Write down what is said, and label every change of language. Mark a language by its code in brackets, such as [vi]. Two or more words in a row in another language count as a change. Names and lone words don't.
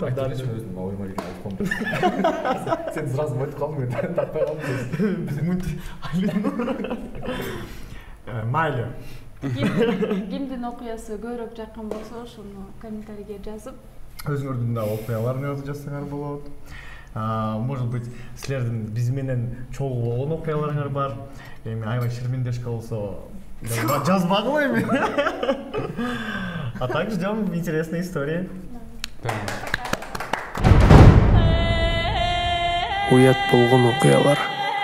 [ky] Өзүм оюма келип айткам. Сен сразу айтып калдың, мен таппай калдым. Биз мынтип майлы. Кимдин окуясы көбүрөөк жаккан болсо, ошону комментарийге жазып, өзүңөрдүн да окуяларын жазып жатсаңар болот. [ru] Может быть, [ky] силердин биз менен чогуу болгон окуяларыңар бар. Эми аябай шермендешка болсо жазбагыла эми. [ru] А также ждем интересные истории. [ky] Уят болгон окуялар.